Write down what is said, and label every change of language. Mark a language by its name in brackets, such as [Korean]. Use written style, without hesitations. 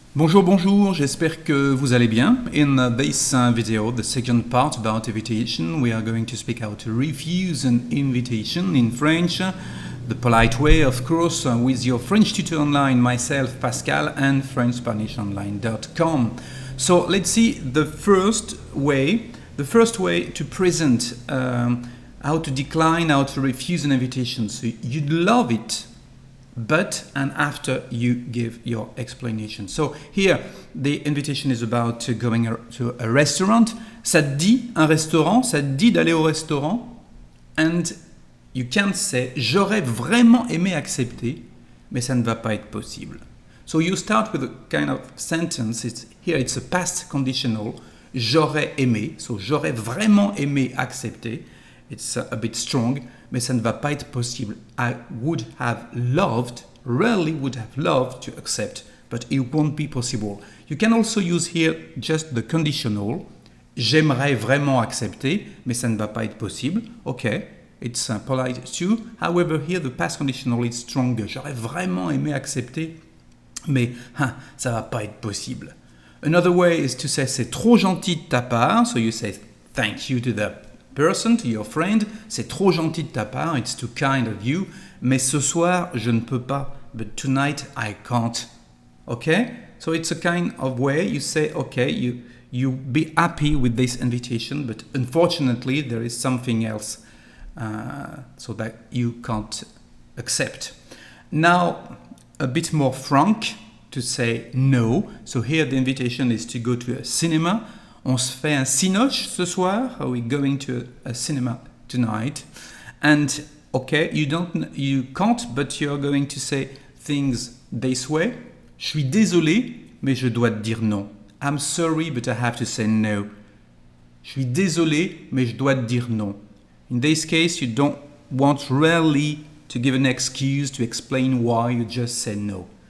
[French] Bonjour, bonjour, j'espère que vous allez bien. [English] In this video, the second part about invitation, we are going to speak how to refuse an invitation in French, the polite way, of course, with your French tutor online, myself, Pascal, and FrenchSpanishOnline.com. So let's see the first way to present how to decline, how to refuse an invitation. So you'd love it, but and after you give your explanation. So here the invitation is about going to a restaurant. [French] Ça te dit un restaurant, ça te dit d'aller au restaurant, [English] and you can say [French] j'aurais vraiment aimé accepter, mais ça ne va pas être possible. [English] So you start with a kind of sentence. It's a past conditional. [French] J'aurais aimé, [English] so [French] j'aurais vraiment aimé accepter. [English] It's a bit strong, [French] mais ça ne va pas être possible. [English] I would have loved, really would have loved to accept, but it won't be possible. You can also use here just the conditional. [French] J'aimerais vraiment accepter, mais ça ne va pas être possible. [English] Okay, it's polite too. However, here the past conditional is stronger. [French] J'aurais vraiment aimé accepter, mais ça va pas être possible. [English] Another way is to say [French] c'est trop gentil de ta part. [English] So you say thank you to the person, to your friend, c'est trop gentil de ta part, it's too kind of you, [French] mais ce soir, je ne peux pas, [English] but tonight, I can't. Okay? So it's a kind of way you say, okay, you be happy with this invitation, but unfortunately, there is something else so that you can't accept. Now, a bit more frank to say no. So here the invitation is to go to a cinema. [French] On se fait un cinoche ce soir. [English] Are we going to a cinema tonight? And okay, you can't, but you're going to say things this way. [French] Je suis désolé, mais je dois te dire non. [English] I'm sorry, but I have to say no. [French] Je suis désolé, mais je dois te dire non. [English] In this case, you don't want really to give an excuse to explain why you just say no.